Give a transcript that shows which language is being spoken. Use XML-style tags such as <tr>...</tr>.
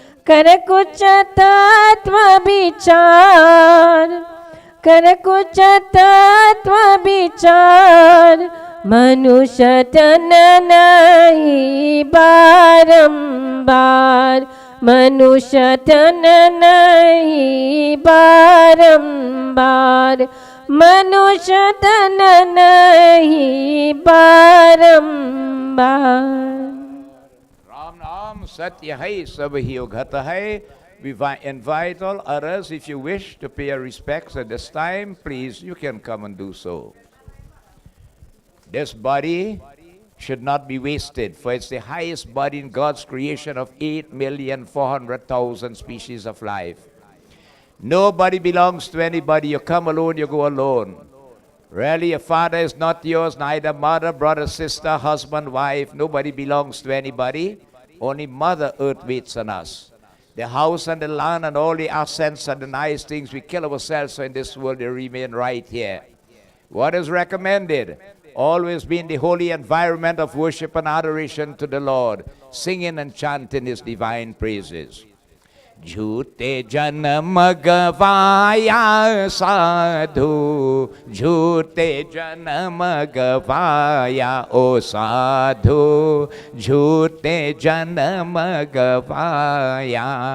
<hi>कर कुछ तत्व विचार, कर कुछ तत्व विचार, मनुष्य तन नहीं बारंबार, मनुष्य तन नहीं बारंबार, मनुष्य तन नहीं बारंबार। राम नाम सत्य है, सब ही घत है।</hi> <en>We invite all others, if you wish to pay your respects at this time, please, you can come and do so. This body should not be wasted, for it's the highest body in God's creation of 8,400,000 species of life. Nobody belongs to anybody. You come alone, you go alone. Really, your father is not yours, neither mother, brother, sister, husband, wife. Nobody belongs to anybody. Only Mother Earth waits on us. The house and the land and all the assets and the nice things we kill ourselves for in this world, they remain right here. What is recommended? Always be in the holy environment of worship and adoration to the Lord, singing and chanting His divine praises.</en> <hi>झूठे जन्म गवाया साधु, झूठे जन्म गवाया ओ साधु, झूठे जन्म गवाया।</hi>